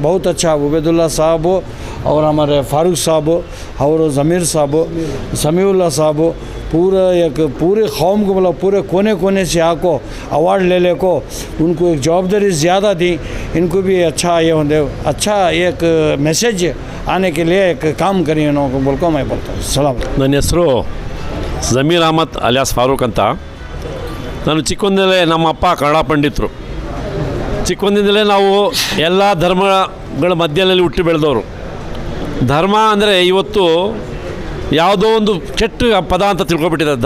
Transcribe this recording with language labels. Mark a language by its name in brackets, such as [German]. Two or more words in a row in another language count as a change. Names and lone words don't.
[Hindi] बहुत अच्छा उबैदुल्लाह साहब और हमारे फ़ारूक साहब और ज़मीर साहब, समीउल्लाह साहब, पूरे कौम को मतलब पूरे कोने कोने से आको अवार्ड ले को उनको एक जवाबदारी ज़्यादा दी। इनको भी अच्छा ये होंगे, अच्छा एक मैसेज आने के लिए एक काम करी इनको बोल को मैं बोलता हूँ। [Kannada] ಸಲಾಮ್. ನನ್ನ ಹೆಸರು ಜಮೀರ್ ಅಹಮದ್ ಅಲಿಯಾಸ್ ಫಾರೂಕ್ ಅಂತ. ನಾನು ಚಿಕ್ಕಂದಿನಲ್ಲೇ ನಮ್ಮ ಅಪ್ಪ ಕನ್ನಡ ಪಂಡಿತರು. ಚಿಕ್ಕಂದಿನಲ್ಲೇ ನಾವು ಎಲ್ಲ ಧರ್ಮಗಳ ಮಧ್ಯದಲ್ಲಿ ಹುಟ್ಟಿ ಬೆಳೆದವರು. ಧರ್ಮ ಅಂದರೆ ಇವತ್ತು ಯಾವುದೋ ಒಂದು ಕೆಟ್ಟ ಪದ ಅಂತ ತಿಳ್ಕೊಬಿಟ್ಟಿದ್ದಾರೆ.